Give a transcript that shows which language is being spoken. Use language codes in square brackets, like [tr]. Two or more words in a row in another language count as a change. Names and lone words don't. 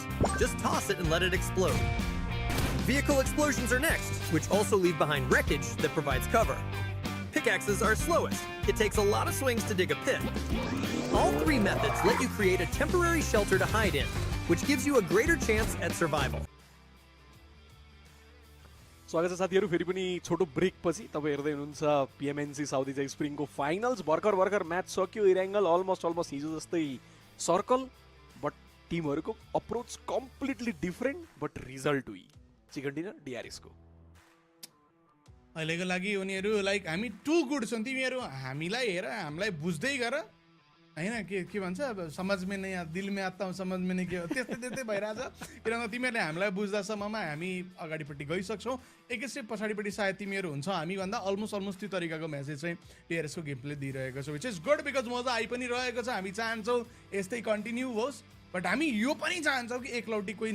[en] Just toss it and let it explode. Vehicle explosions are next, which also leave behind wreckage that provides cover. Pickaxes are slowest. It takes a lot of swings to dig a pit. All three methods let you create a temporary shelter to hide in, which gives you a greater chance at survival. [ne] स्वागत छ साथीहरु फेरि पनि छोटो ब्रेक पछि तपाई हेर्दै हुनुहुन्छ PMNC साउथ एसिया स्प्रिङको फाइनल्स भर्खर म्याच सक्यो इराङ्गल अलमोस्ट हिजो जस्तै सर्कल बट टिमहरुको अप्रोच [en] completely different [ne] बट रिजल्ट हुई [en] chicken dinner [ne] डिआरएस को अहिलेको लागि उनीहरु लाइक हामी [en] too good [ne] छन् तिमीहरु हामीलाई हेर हामीलाई बुझ्दै गर हैन के भन्छ अब [hi] समझ में नहीं दिल में आता हूं समझ में नहीं [ne] के त्यस्तै भइराछ किनभने तिमीहरुले हामीलाई बुझ्दासम्ममा हामी अगाडिपट्टि गइसक्छौं एक स्टेप पछाडिपट्टि सायद तिमीहरु हुन्छ हामी भन्दा अलमोस्ट त्यो तरिकाको मेसेज चाहिँ टीआरएस को [en] game play [ne] दिइरहेको छ [en] which is good because [ne] मजा आइ पनि रहेको छ हामी चाहन्छौं यस्तै कन्टिन्यू होस् बट हामी यो पनि चाहन्छौं कि एकलौटी कोही